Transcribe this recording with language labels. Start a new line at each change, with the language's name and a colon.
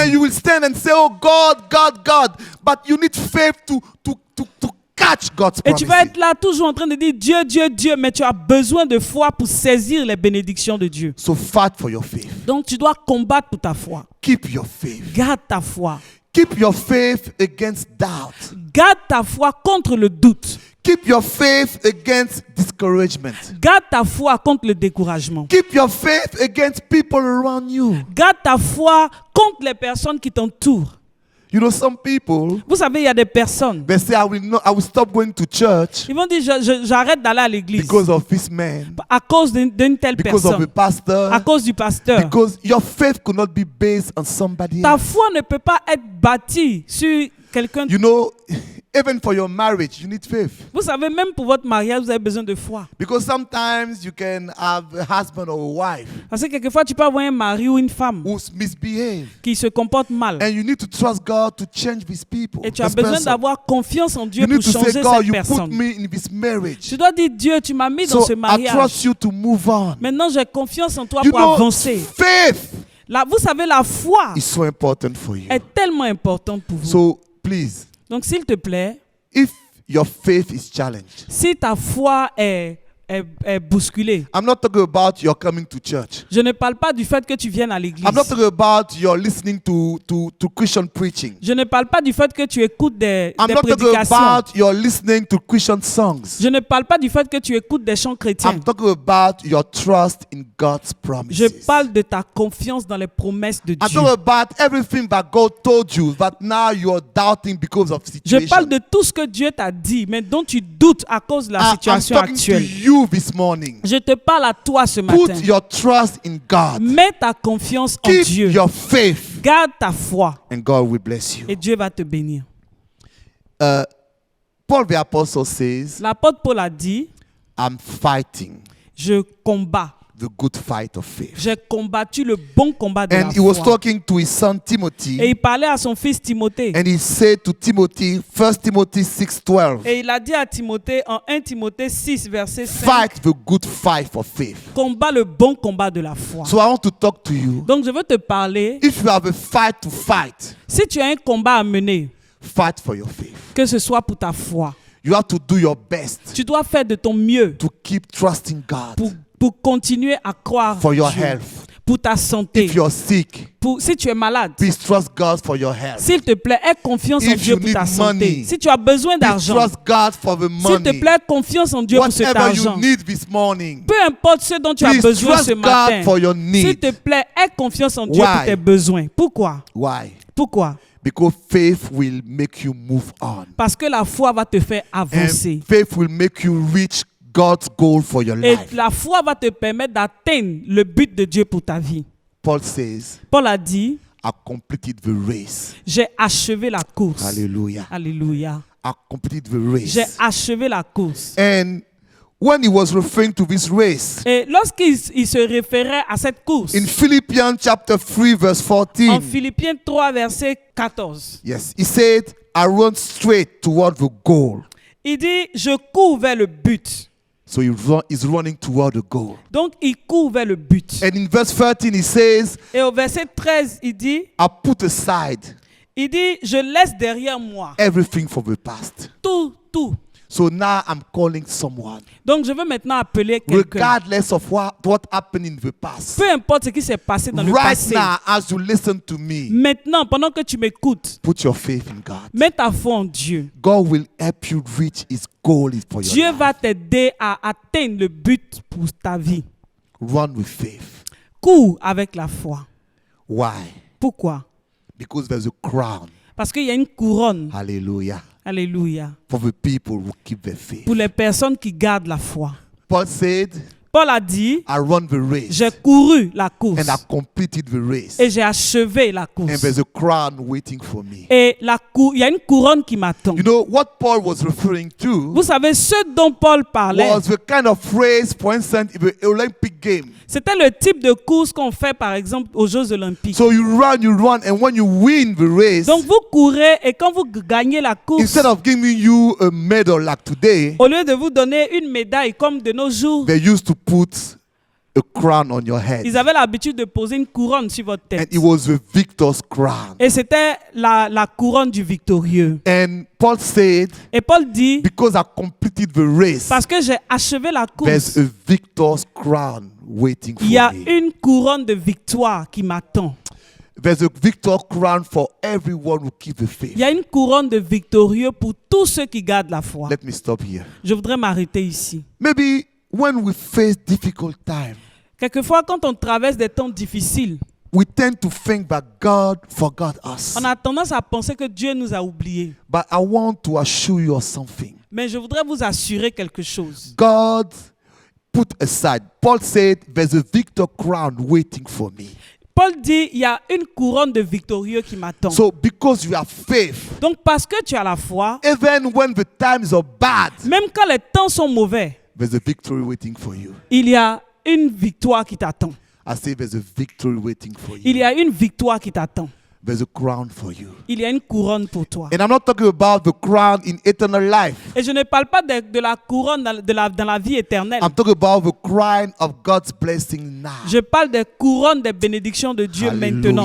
English: And you will stand and say, oh God, God, God. But you need faith to catch God's
French: Et tu vas
English: promises.
French: être là toujours en train de dire Dieu, Dieu, Dieu, mais tu as besoin de foi pour saisir les bénédictions de Dieu.
English: So fight for your faith.
French: Donc tu dois combattre pour ta foi.
English: Keep your faith.
French: Garde ta foi.
English: Keep your faith against doubt.
French: Garde ta foi contre le doute.
English: Keep your faith against discouragement.
French: Garde ta foi contre le découragement.
English: Keep your faith against people around you.
French: Garde ta foi contre les personnes qui t'entourent.
English: You know, some people,
French: Vous savez, il y a des personnes,
English: they say, I will stop going to church
French: ils vont dire j'arrête d'aller à l'église
English: because of this man,
French: à cause d'une telle
English: because of
French: personne,
English: a pastor,
French: à cause du pasteur.
English: because your faith could not be based on somebody
French: Ta
English: else.
French: foi ne peut pas être bâtie sur quelqu'un.
English: You know, even for your marriage, you need faith.
French: Vous savez, même pour votre mariage, vous avez besoin de foi.
English: Because sometimes you can have a husband or a wife
French: Parce que quelquefois, tu peux avoir un mari ou une femme
English: who's misbehaved.
French: qui se comporte mal.
English: And you need to trust God to change these people.
French: Et tu as
English: this
French: besoin
English: person.
French: d'avoir confiance en Dieu
English: You need
French: pour
English: to say,
French: changer
English: God,
French: cette
English: you put
French: personne.
English: me in this marriage.
French: Tu dois dire, Dieu, tu m'as mis dans
English: So
French: ce
English: I
French: mariage.
English: trust you to move on.
French: Maintenant, j'ai confiance en toi
English: You
French: pour
English: know,
French: avancer.
English: faith
French: Là, vous savez, la foi
English: is so important for you.
French: est tellement importante pour vous.
English: So please,
French: Donc, s'il te plaît,
English: if your faith is challenged,
French: si ta foi est bousculée,
English: I'm not talking about your coming to church.
French: je ne parle pas du fait que tu viennes à l'église.
English: I'm not talking about your listening to Christian preaching.
French: Je ne parle pas du fait que tu écoutes des
English: I'm not talking
French: prédications.
English: about your listening to Christian songs.
French: Je ne parle pas du fait que tu écoutes des chants chrétiens.
English: I'm talking about your trust in God's
French: Je
English: promises.
French: parle de ta confiance dans les promesses de
English: I'm
French: Dieu.
English: talking about everything that God told you, but now you're doubting because of
French: Je
English: situation.
French: parle de tout ce que Dieu t'a dit, mais dont tu doutes à cause de la
English: I'm
French: situation
English: talking to
French: actuelle.
English: you this morning.
French: Je te parle à toi ce matin.
English: Put your trust in God.
French: Mets ta confiance en
English: Keep
French: Dieu.
English: your faith,
French: Garde ta foi
English: and God will bless you.
French: et Dieu va te bénir.
English: Paul the Apostle says,
French: L'apôtre Paul a dit,
English: I'm fighting
French: je combats.
English: the good fight of faith.
French: J'ai combattu le bon combat de
English: And
French: la
English: he was
French: foi.
English: talking to his son
French: Et
English: Timothy,
French: il parlait à son fils Timothée.
English: and he said to Timothy, 1 Timothy 6:12,
French: Et il a dit à Timothée en 1 Timothée 6, verset 5,
English: fight the good fight for faith.
French: combat le bon combat de la foi.
English: So I want to talk to you.
French: Donc je veux te parler,
English: If you have a fight to fight,
French: si tu as un combat à mener,
English: fight for your faith.
French: que ce soit pour ta foi,
English: You have to do your best
French: tu dois faire de ton mieux
English: to keep trusting God
French: pour continuer à croire
English: for your
French: Dieu,
English: health.
French: pour ta santé.
English: If you're sick,
French: Si tu es malade,
English: please trust God for your health.
French: s'il te plaît, aie confiance en
English: If
French: Dieu
English: you
French: pour ta
English: need
French: santé.
English: money,
French: Si tu as besoin
English: Please
French: d'argent,
English: trust God for the
French: s'il te
English: money.
French: plaît, confiance en Dieu pour cet
English: Whatever you
French: argent.
English: need this morning,
French: Peu importe ce dont tu as
English: please
French: besoin
English: trust
French: ce matin,
English: God for your
French: s'il
English: need.
French: te plaît, aie confiance en Dieu
English: Why?
French: pour tes besoins. Pourquoi?
English: Why?
French: Pourquoi?
English: Because faith will make you move on.
French: Parce que la foi va te faire avancer.
English: And faith will make you reach God's goal for your
French: Et
English: life.
French: la foi va te permettre d'atteindre le but de Dieu pour ta vie.
English: Paul says,
French: Paul a dit,
English: I I completed the race.
French: J'ai achevé la course.
English: Hallelujah.
French: Alléluia.
English: I completed the race.
French: J'ai achevé la course.
English: And when he was referring to this race,
French: Et lorsqu'il se référait à cette course,
English: in Philippians chapter 3 verse
French: en
English: 14,
French: Philippiens 3, verset 14,
English: yes, he said, I run straight toward the goal.
French: il dit, je cours vers le but.
English: So he's running toward the goal.
French: Donc, il court vers le but.
English: And in verse 13, he says,
French: Et au verset 13, il dit,
English: I put aside
French: je laisse derrière moi
English: everything from the past.
French: tout.
English: So now I'm calling someone.
French: Donc, je veux maintenant appeler quelqu'un.
English: Regardless of what happened in the past.
French: Peu importe ce qui s'est passé dans le
English: Right
French: passé.
English: now, as you listen to me,
French: Maintenant, pendant que tu m'écoutes,
English: put your faith in God.
French: mets ta foi en Dieu.
English: God will help you reach his goal for your
French: Dieu
English: life.
French: va t'aider à atteindre le but pour ta vie.
English: Run with faith.
French: Cours avec la foi.
English: Why?
French: Pourquoi?
English: Because there's a crown.
French: Parce qu'il y a une couronne.
English: Hallelujah.
French: Alléluia.
English: For the people who keep their faith.
French: Pour les personnes qui gardent la foi.
English: Paul said,
French: Paul a dit,
English: I run the race
French: j'ai couru la course
English: and I completed the race.
French: et j'ai achevé la
English: And
French: course.
English: there's a crown waiting for me.
French: Et il y a une couronne qui m'attend.
English: You know what Paul was referring to
French: Vous savez, ce dont Paul parlait,
English: was the kind of phrase, for instance, in the Olympic game.
French: c'était le type de course qu'on fait, par exemple, aux Jeux Olympiques.
English: So you run, and when you win the race,
French: Donc, vous courez et quand vous gagnez la course,
English: instead of giving you a medal like today,
French: au lieu de vous donner une médaille comme de nos jours,
English: they used to put a crown on your head.
French: ils avaient l'habitude de poser une couronne sur votre
English: And
French: tête.
English: it was the victor's crown.
French: Et c'était la couronne du victorieux.
English: And Paul said,
French: Et Paul dit,
English: because I completed the race,
French: parce que j'ai achevé la
English: there's
French: course,
English: a victor's crown waiting for
French: il y a
English: me.
French: une couronne de victoire qui m'attend.
English: There's a victor crown for everyone who keeps the faith.
French: Il y a une couronne de victorieux pour tous ceux qui gardent la foi.
English: Let me stop here.
French: Je voudrais m'arrêter ici.
English: Maybe when we face difficult times,
French: Quelquefois, quand on traverse des temps difficiles,
English: we tend to think that God forgot us.
French: on a tendance à penser que Dieu nous a oubliés.
English: But I want to assure you of something.
French: Mais je voudrais vous assurer quelque chose.
English: God put aside. Paul said, there's a victor crown waiting for me.
French: Paul dit, il y a une couronne de victorieux qui m'attend.
English: So because you have faith,
French: Donc, parce que tu as la foi,
English: even when the times are bad,
French: même quand les temps sont mauvais,
English: there's a victory waiting for you.
French: il y a une victoire qui t'attend.
English: I say there's a victory waiting for
French: Il y
English: you.
French: a une victoire qui t'attend.
English: There's a crown for you.
French: Il y a une couronne pour toi.
English: And I'm not talking about the crown in eternal life.
French: Et je ne parle pas de la couronne dans la vie éternelle.
English: I'm talking about the crown of God's blessing now.
French: Je parle des couronnes des bénédictions de Dieu maintenant.